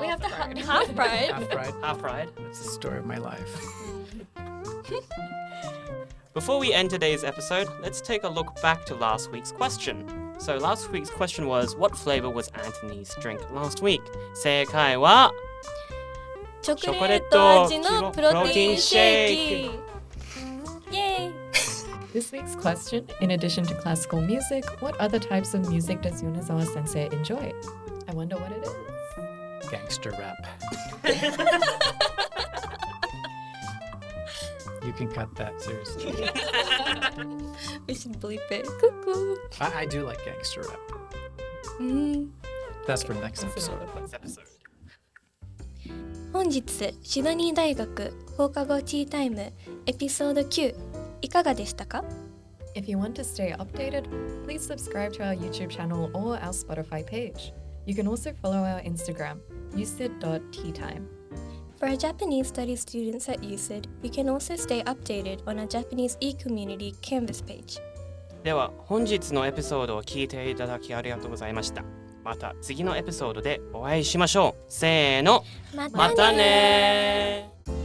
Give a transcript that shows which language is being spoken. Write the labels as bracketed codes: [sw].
[en] We have the pride. half pride. half pride. Half pride. That's the story of my life. Before we end today's episode, let's take a look back to last week's question. So last week's question was, what flavor was Anthony's drink last week? [ja] 正解はチョコレート味のプロテインシェイキ。 Yay! [en] This week's question, in addition to classical music, what other types of music does Yonezawa sensei enjoy? I wonder what it is. Gangster rap. You can cut that, seriously. We should bleep it. Cuckoo. I do like gangster rap. That's for next That's episode. another fun Next episode. [ja] 本日シドニー大学放課後ティータイムエピソード9いかがでしたか？ [en] If you want to stay updated, please subscribe to our YouTube channel or our Spotify page. You can also follow our Instagram, usid.teatime. For our Japanese studies students at USYD, you can also stay updated on our Japanese e-community Canvas page. [ja] では本日のエピソードを聞いていただきありがとうございました。また次のエピソードでお会いしましょう。せーの。またねー。